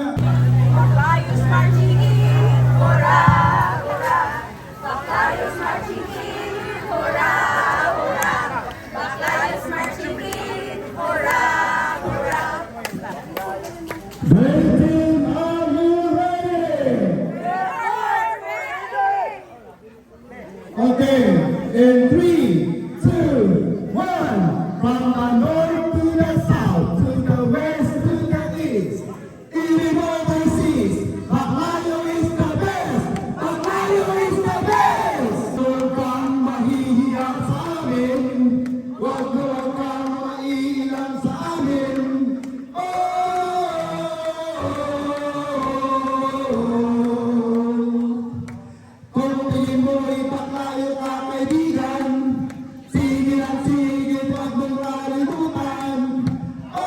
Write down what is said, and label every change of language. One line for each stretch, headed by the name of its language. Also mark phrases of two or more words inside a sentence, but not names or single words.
English: Bacayos marching in, hurra, hurra. Bacayos marching in, hurra, hurra. Bacayos marching in, hurra, hurra. Dream Team, are you ready? Okay, in 3, 2, 1. From the north to the south, to the west to the east, even overseas, Baclayo is the best! Baclayo is the best!
Filipino: Huwag kang mahihiya sa amin, huwag kang maiilang sa amin. Kung tingin mo'y Baclayo ka, kaibigan, sige lang sige, huwag mong kalimutan.